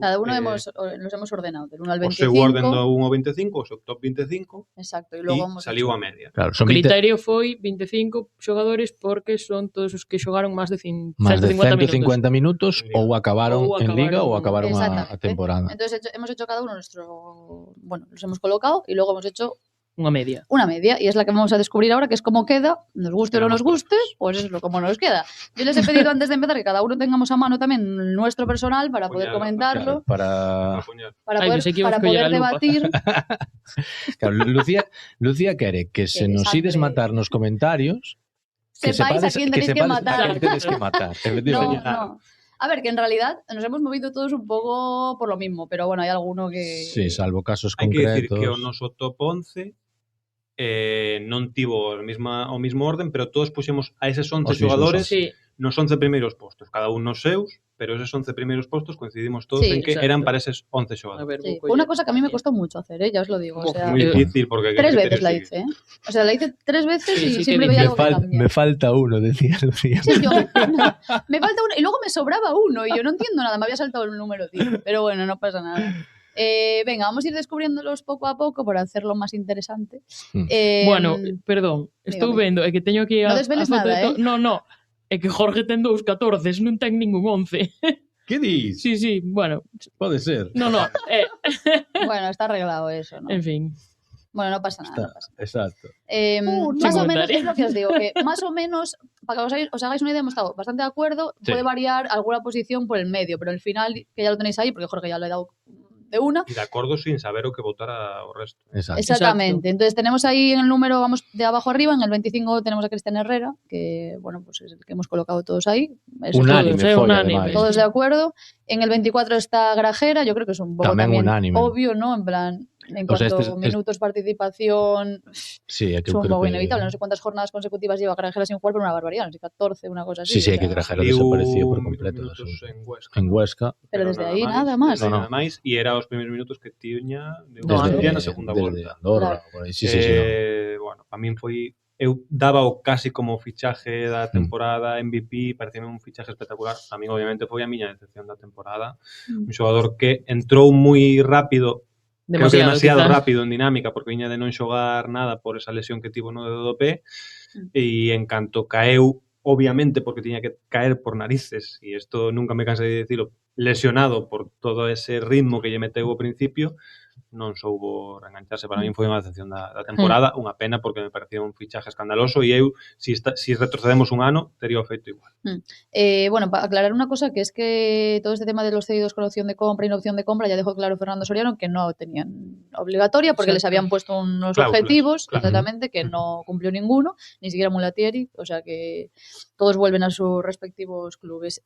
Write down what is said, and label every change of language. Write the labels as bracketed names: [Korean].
[Spanish] Cada uno nos hemos ordenado, del 1 al 25. [Galician] O seu orden do 1 ao 25, o seu top 25, exacto, e logo saliu a media. Claro, o criterio foi 25 xogadores porque son todos os que xogaron máis de 150 minutos ou acabaron en Liga ou acabaron a temporada. [Spanish] Entonces hemos hecho cada uno nuestro... Bueno, los hemos colocado y luego hemos hecho una media. Una media, y es la que vamos a descubrir ahora, que es cómo queda, nos guste o no nos guste, pues es lo como nos queda. Yo les he pedido antes de empezar que cada uno tengamos a mano también nuestro personal para poder comentarlo, para poder debatir. [Galician] Claro, Lucía quere que se nos ides matar nos comentarios, que [Spanish] sepáis a quién tenéis que matar. No. A ver, que en realidad nos hemos movido todos un poco por lo mismo, pero bueno, hay alguno que... Sí, salvo casos [Galician] concretos. Hai que decir que o noso top 11 non tivo o mismo orden, pero todos puxemos a eses 11 xogadores nos 11 primeiros postos, cada un nos seus, pero eses 11 primeiros postos coincidimos todos en que eran para eses 11 xogadores. [Spanish] Una cosa que a mí me costó mucho hacer, ya os lo digo. O sea, muy difícil porque... 3 veces la hice, O sea, la hice 3 veces y siempre veía algo que cambiar. Me falta uno, decía Lucía. Sí, me falta uno y luego me sobraba uno y yo no entiendo nada, me había saltado el número 10, pero bueno, no pasa nada. Venga, vamos a ir descubriéndolos poco a poco para hacerlo más interesante. [Galician] Bueno, perdón, estou vendo, é que teño aquí [Spanish] a... No desveles nada, [Galician] No, é que Jorge ten 2.14, non ten ningún 11. Que dis? [Spanish] Sí, bueno. [Galician] Pode ser. [Spanish] No. Bueno, está arreglado eso, ¿no? En fin. Bueno, no pasa nada. Exacto. Más o menos, es lo que os digo, que más o menos, para que os hagáis una idea, hemos estado bastante de acuerdo, puede variar alguna posición por el medio, pero al final, que ya lo tenéis ahí, porque Jorge ya lo he dado de una. Y de acuerdo sin saber o que votara o resto. Exactamente. Entonces tenemos ahí en el número, vamos de abajo arriba, en el 25 tenemos a Cristian Herrera, que bueno, pues es el que hemos colocado todos ahí. Unánime. Todos de acuerdo. En el 24 está Grajera, yo creo que es un poco también obvio, ¿no? En plan, en cuanto a minutos, participación, sí, es un poco inevitable. No sé cuántas jornadas consecutivas lleva Grajera sin jugar, pero una barbaridad, no sé, 14, una cosa así. Sí, que Grajera desapareció por completo. En Huesca. [Galician] Pero desde aí nada máis. Nada máis, e era os primeiros minutos que tiña na segunda volta. [Spanish] Andorra, sí. [Galician] Bueno, a min foi... Eu daba o casi como fichaje da temporada MVP, parecíame un fichaje espectacular. A mí, obviamente, foi a miña decepción da temporada. Un xogador que entrou moi rápido, demasiado rápido en dinámica, porque viña de non xogar nada por esa lesión que tivo no dedo do pé, e en canto caeu, obviamente, porque tiña que caer por narices, e isto nunca me cansei de dicilo, lesionado por todo ese ritmo que lle meteu ao principio, non soubo reengancharse. Para min foi unha decepción da temporada, unha pena porque me parecía un fichaje escandaloso e eu, si retrocedemos un ano, tería o feito igual. [Spanish] Bueno, para aclarar una cosa, que es que todo este tema de los cedidos con opción de compra y no opción de compra ya dejó claro Fernando Soriano que no tenían obligatoria porque les habían puesto unos objetivos, exactamente, que no cumplió ninguno, ni siquiera Mulatieri, o sea que todos vuelven a sus respectivos clubes.